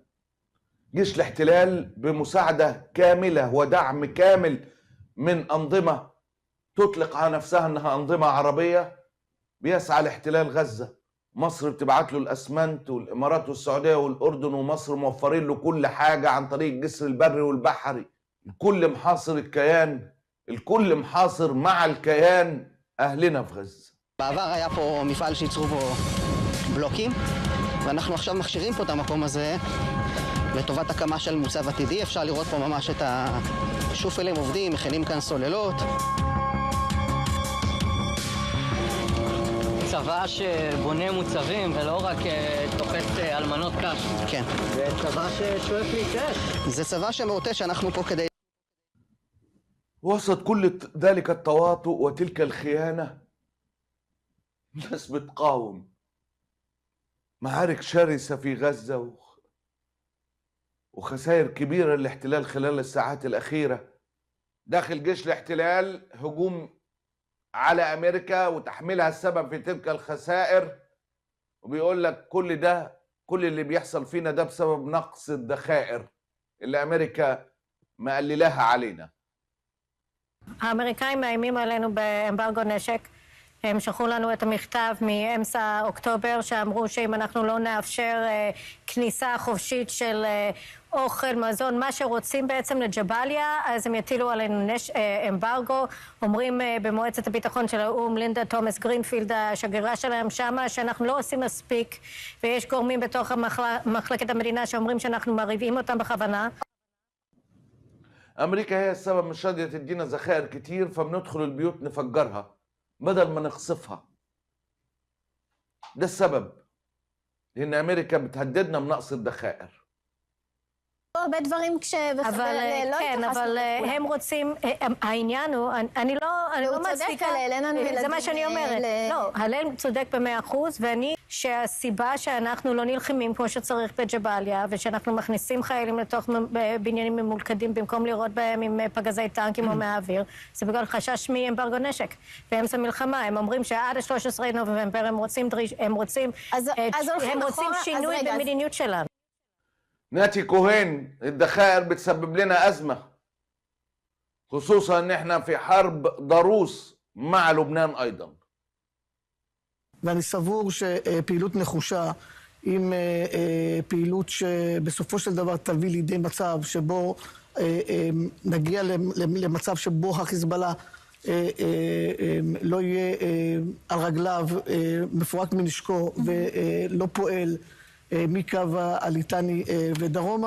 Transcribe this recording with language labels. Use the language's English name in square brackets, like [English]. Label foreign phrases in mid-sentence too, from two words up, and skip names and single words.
[Arabic] جيش الاحتلال بمساعده كامله ودعم كامل من انظمه تطلق على نفسها انها انظمه عربيه بيسعى لاحتلال غزه. مصر بتبعت له الاسمنت، والامارات والسعوديه والاردن ومصر موفرين له كل حاجه عن طريق الجسر البري والبحري. الكل محاصر الكيان، الكل محاصر مع الكيان اهلنا في غزه. [Hebrew] בעבר היה פה מפעל שייצרו בו בלוקים, ואנחנו עכשיו מכשירים פה את המקום הזה לטובת הקמה של מוצב עתידי. אפשר לראות פה ממש את השופלים עובדים, מכינים כאן סוללות. צבא שבונה מוצבים ולא רק תופס אלמנות קש. כן. זה צבא ששואף להתעש. זה צבא שמעוטש, אנחנו פה כדי... [Arabic] وسط كل ذلك التواطؤ وتلك الخيانة الناس بتقاوم. معارك شرسة في غزة وخسائر كبيرة للاحتلال خلال الساعات الأخيرة. داخل جيش الاحتلال هجوم على أمريكا وتحميلها السبب في تلك الخسائر، وبيقول لك كل اللي بيحصل فينا ده بسبب نقص الذخائر اللي أمريكا مقللاها علينا. [Hebrew] האמריקאים מאיימים עלינו באמברגו נשק. הם שלחו לנו את המכתב מאמצע אוקטובר שאמרו שאם אנחנו לא נאפשר כניסה חופשית של אוכל, מזון, מה שרוצים בעצם לג'באליה, אז הם יטילו עלינו אמברגו. אומרים במועצת הביטחון של האו"ם, לינדה תומאס גרינפילד, השגרירה שלהם שמה, שאנחנו לא עושים מספיק, ויש גורמים בתוך מחלקת המדינה שאומרים שאנחנו מרעיבים אותם בכוונה. [Arabic] أمريكا هي السبب، مش راضية تدينا ذخائر كتير فبندخل البيوت نفجرها بدل ما نقصفها. ده السبب، لأن أمريكا بتهددنا بنقص الذخائر. [Hebrew] הרבה דברים אבל הם רוצים, העניין הוא, אני לא מצדיקה, זה מה שאני אומרת. לא, הלל צודק ב100%, ואני שהסיבה שאנחנו לא נלחמים כמו שצריך בג'באליה, ושאנחנו מכניסים חיילים לתוך בניינים ממולכדים במקום לראות בהם עם פגזי טנקים או מהאוויר, זה בגלל חשש מאמברגו נשק. באמצע מלחמה, הם אומרים שעד ה-13 נובמבר הם רוצים שינוי במדיניות שלנו. [Arabic] ناتي كوهين، الذخائر بتسبب لنا أزمة، خصوصا ان احنا في حرب ضروس مع لبنان ايضا. [Hebrew] ואני סבור שפעילות נחושה עם פעילות שבסופו של דבר תביא לידי מצב שבו נגיע למצב שבו החיזבאללה לא יהיה על רגליו, מפורק מנשקו ולא פועל מקו הליטני ודרומה.